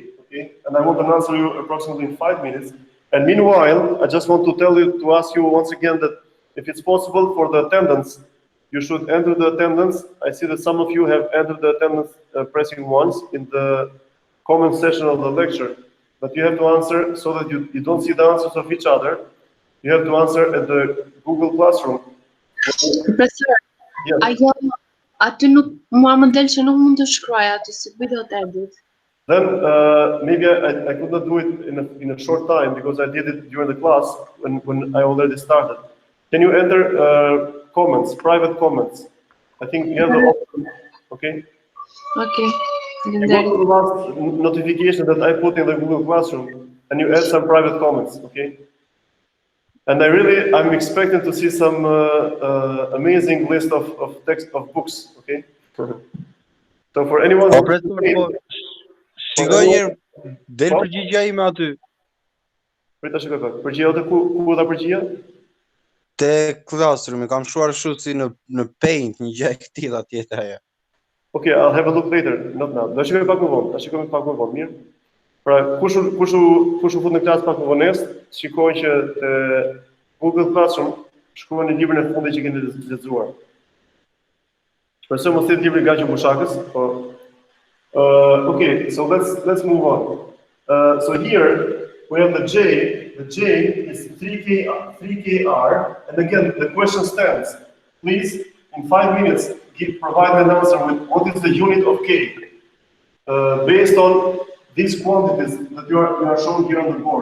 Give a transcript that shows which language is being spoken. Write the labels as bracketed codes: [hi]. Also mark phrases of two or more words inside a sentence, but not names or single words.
[en] Okay, and I want to answer you approximately in 5 minutes. And meanwhile, I just want to ask you once again that if it's possible for the attendance, you should enter the attendance. I see that some of you have entered the attendance pressing once in the comment section of the lecture, but you have to answer so that you don't see the answers of each other. You have to answer at the Google Classroom. Professor, yeah. [sq] Aty nuk mua më del që nuk mund të shkruaj aty si video të edit. [en] Then maybe I could not do it in a short time because I did it during the class when I already started. Can you enter comments, private comments? I think you have the option. Okay. Okay. You go to the last notification that I put in the Google Classroom, and you add some private comments. Okay. And I'm expecting to see some amazing list of text of books. Okay. So for anyone. [sq] Shikoj njerë, del përgjigja ime aty. Prita shikoj pak. Përgjigja jote ku dha përgjigja? Te Classroom, kam shkruar kështu si në Paint, një gjë e këtilla tjetër ajo. [en] Okay, I'll have a look later, not now. [sq] Do shikoj pak më vonë, mirë. Pra, kush u fut në klasë pak më vonesë, shikoj që te Google Classroom shkruani librin e fundit që keni lexuar. Shpresoj mos jetë libri Gaçi Bushakës, po. [en] Okay, so let's move on. So here we have the J. The J is 3kr, and again the question stands. Please, in 5 minutes, provide an answer with what is the unit of K based on these quantities that you are shown here on the board.